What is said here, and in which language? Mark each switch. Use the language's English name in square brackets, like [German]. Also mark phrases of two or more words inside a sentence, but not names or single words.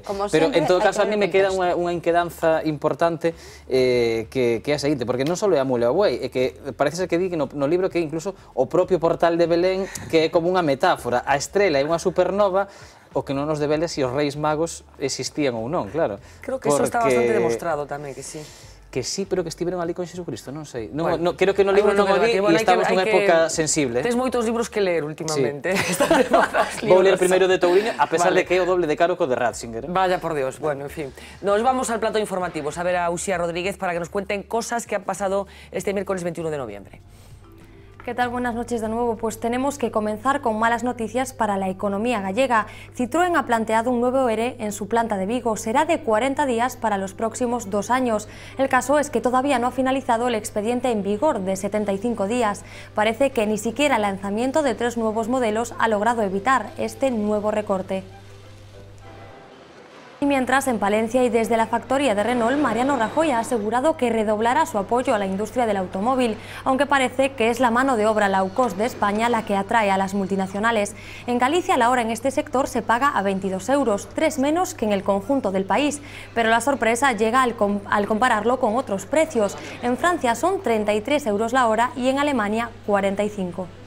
[Galician] Pero, en todo caso, a mí me queda unha inquedanza importante que é a seguinte, porque non só é a mula e o buey, é que parece ser que di que no libro que incluso o propio portal de Belén, que é como unha metáfora, a estrela é unha supernova, o que non nos debele se os Reis Magos existían ou non, claro. Creo que eso está bastante demostrado tamén, que sí. Que sí, pero que estiveron ali con Xesucristo, non sei. Creo que no libro non o di e estamos nunha época sensible. Tens moitos libros que ler últimamente. Vou ler primeiro de Touriño, a pesar de que é o doble de caro co de Ratzinger. [Spanish] Vaya por Dios, bueno, en fin. Nos vamos al plato informativo, a ver a Uxía Rodríguez para que nos cuenten cosas que han pasado este miércoles 21 de noviembre. ¿Qué tal? Buenas noches de nuevo. Pues tenemos que comenzar con malas noticias para la economía gallega. Citroën ha planteado un nuevo ERE en su planta de Vigo. Será de 40 días para los próximos 2 años. El caso es que todavía no ha finalizado el expediente en vigor de 75 días. Parece que ni siquiera el lanzamiento de 3 nuevos modelos ha logrado evitar este nuevo recorte. mientras, en Palencia y desde la factoría de Renault, Mariano Rajoy ha asegurado que redoblará su apoyo a la industria del automóvil, aunque parece que es la mano de obra [English] low cost [Spanish] de España la que atrae a las multinacionales. En Galicia la hora en este sector se paga a 22 euros, 3 menos que en el conjunto del país, pero la sorpresa llega al compararlo con otros precios. En Francia son 33 euros la hora y en Alemania 45.